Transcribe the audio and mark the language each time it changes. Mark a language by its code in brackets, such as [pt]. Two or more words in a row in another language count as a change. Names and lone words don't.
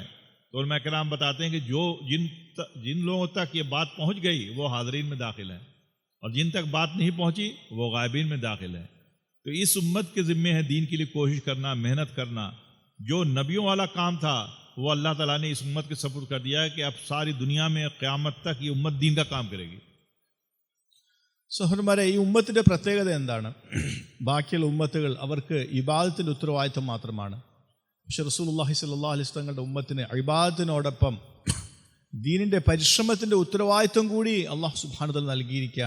[ur] تو علماء کرام بتاتے ہیں کہ جن لوگوں تک یہ بات پہنچ گئی وہ حاضرین میں داخل ہیں, اور جن تک بات نہیں پہنچی وہ غائبین میں داخل ہیں. تو اس امت کے ذمے ہے دین کے لیے کوشش کرنا, محنت کرنا. جو نبیوں والا کام تھا وہ اللہ تعالیٰ نے اس امت کے سپرد کر دیا ہے کہ اب ساری دنیا میں قیامت تک یہ امت دین کا کام کرے گی. [ml] സഹോദരന്മാരെ, ഈ ഉമ്മത്തിൻ്റെ പ്രത്യേകത എന്താണ്? ബാക്കിയുള്ള ഉമ്മത്തുകൾ അവർക്ക് ഇബാദത്തിൻ്റെ ഉത്തരവാദിത്വം മാത്രമാണ്. പക്ഷേ [ar] رسول الله صلى الله عليه وسلم [ml] തങ്ങളുടെ ഉമ്മത്തിന് ഇബാദത്തിനോടൊപ്പം ദീനിൻ്റെ പരിശ്രമത്തിൻ്റെ ഉത്തരവാദിത്വം കൂടി [ar] الله سبحانه وتعالى [ml] നൽകിയിരിക്കുകയാണ്.